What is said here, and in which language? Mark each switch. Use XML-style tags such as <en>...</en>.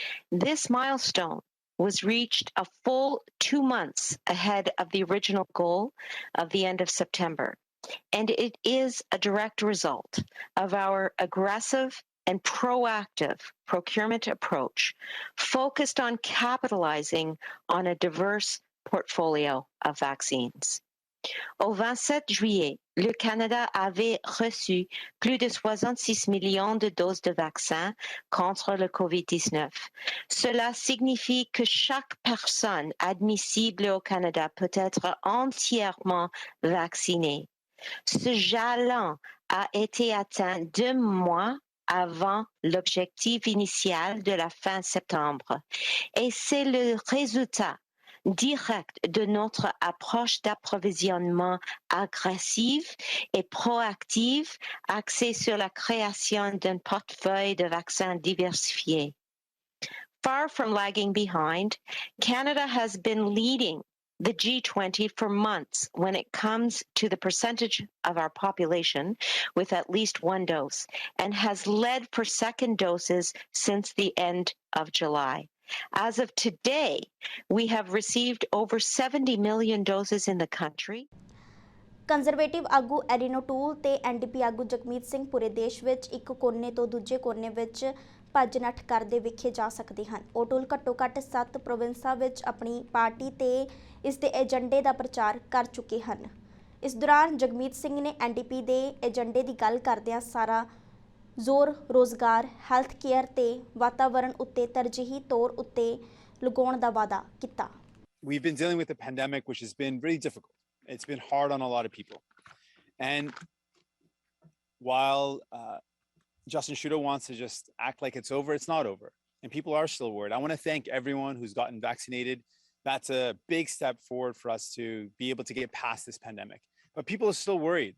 <en>This milestone was reached a full 2 months ahead of the original goal of the end of September, and it is a direct result of our aggressive and proactive procurement approach focused on capitalizing on a diverse portfolio of vaccines.</en> <fr>Au 27 juillet, le Canada avait reçu plus de 66 millions de doses de vaccins contre le COVID-19. Cela signifie que chaque personne admissible au Canada peut être entièrement vaccinée. Ce jalon a été atteint 2 mois avant l'objectif initial de la fin septembre, et c'est le résultat direct de notre approche d'approvisionnement agressive et proactive axée sur la création d'un portefeuille de vaccins diversifiés.</fr> <en>Far from lagging behind, Canada has been leading the G20 for months when it comes to the percentage of our population with at least one dose, and has led for second doses since the end of July. As of today, we have received over 70 million doses in the country.</en> <pa>Conservative ਆਗੂ ਐਰੀਨੋ tool ਤੇ NDP ਆਗੂ ਜਗਮੀਤ ਸਿੰਘ ਪੂਰੇ ਦੇਸ਼ ਵਿੱਚ ਇੱਕ ਕੋਨੇ ਤੋਂ ਦੂਜੇ ਕੋਨੇ ਵਿੱਚ ਭੱਜ ਨੱਠ ਕਰਦੇ ਵੇਖੇ ਜਾ ਸਕਦੇ ਹਨ। ਉਹ ਟੂਲ ਘੱਟੋ ਘੱਟ 7 ਪ੍ਰੋਵਿੰਸਾਂ ਵਿੱਚ ਆਪਣੀ ਪਾਰਟੀ ਤੇ ਇਸ ਦੇ ਏਜੰਡੇ ਦਾ ਪ੍ਰਚਾਰ ਕਰ ਚੁੱਕੇ ਹਨ। ਇਸ ਦੌਰਾਨ ਜਗਮੀਤ ਸਿੰਘ ਨੇ ਐਨਡੀਪੀ ਦੇ ਏਜੰਡੇ ਦੀ ਗੱਲ ਕਰਦਿਆਂ ਸਾਰਾ ਜ਼ੋਰ ਰੋਜ਼ਗਾਰ, ਹੈਲਥ ਕੇਅਰ ਤੇ ਵਾਤਾਵਰਣ ਉੱਤੇ ਤਰਜੀਹੀ ਤੌਰ ਉੱਤੇ ਲਗਾਉਣ ਦਾ ਵਾਅਦਾ ਕੀਤਾ।</pa> <en>We've been dealing with a pandemic which has been really difficult. It's been hard on a lot of people. And while Justin Trudeau wants to just act like it's over, it's not over. And people are still worried. I want to thank everyone who's gotten vaccinated. That's a big step forward for us to be able to get past this pandemic. But people are still worried.</en>